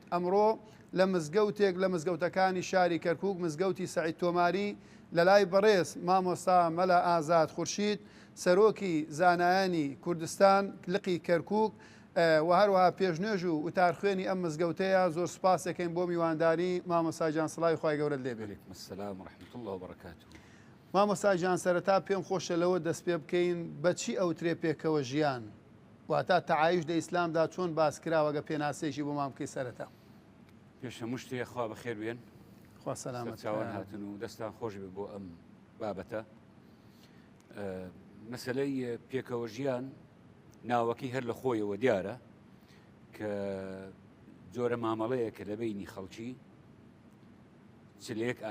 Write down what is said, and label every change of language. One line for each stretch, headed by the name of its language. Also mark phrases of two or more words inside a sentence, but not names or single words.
Central Kurdish: ئەمڕۆ لە مزگەوتێک لە مزگەوتەکانی شاری کەرکووک، مزگەوتی سەعید تۆماری، لە لای بەڕێز مامۆستا مەلا ئازاد خورشید، سەرۆکی زانایانی کوردستان لقی کەرکووک و هەروەها پێشنێژ و وتارخوێنی ئەم مزگەوتەیە، زۆر سوپاس دەکەین بۆ میوانداری. مامۆستا جان سڵاوی خوای گەورەت لێبێ.
Arabic: السلام ورحمة الله وبركاته.
Central Kurdish: مامۆستا جان سەرەتا پێم خۆشە لەوە دەست پێ بکەین بەچی ئەوترێ پێکەوە ژیان واتە تەعایش لە ئیسلامدا چۆن باس کراوەگە پێناسەیەکی بۆ مام بکەی سەرەتا. پێشە مشتێ خوا بەخێر بێن، خوا سەلامەت چاوان هاتن و دەستان خۆش بێ بۆ ئەم بابەتە. مەسەلەی پێکەوە ژیان ناوەکەی هەر لە خۆیەوە دیارە کە جۆرە مامەڵەیە کە لە بینی خەڵکی چلێک